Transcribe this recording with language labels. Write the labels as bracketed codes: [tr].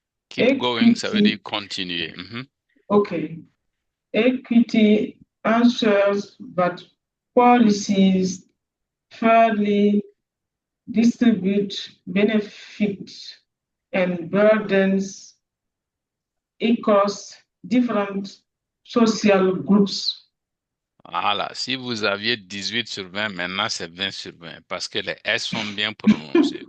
[en] Keep going, [fr] ça veut dire continuer. [en] Okay. Equity answers that policies fairly distribute benefits and burdens across different social groups. [fr] Voilà, si vous aviez 18 sur 20, maintenant c'est 20 sur 20 parce que les S sont bien prononcés.